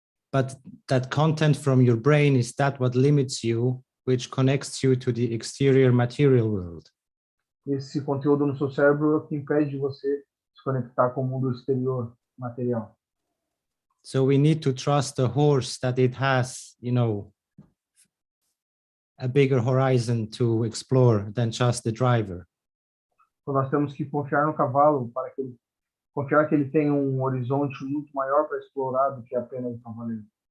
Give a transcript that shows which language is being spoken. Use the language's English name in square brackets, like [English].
[English] But that content from your brain is that what limits you, which connects you to the exterior material world. [Portuguese] Esse conteúdo no seu cérebro é o que impede de você se conectar com o mundo exterior material. [English] So we need to trust the horse that it has, you know, a bigger horizon to explore than just the driver. [Portuguese] Então nós temos que confiar no cavalo para que ele confiar que ele tem um horizonte muito maior para explorar do que apenas o cavaleiro.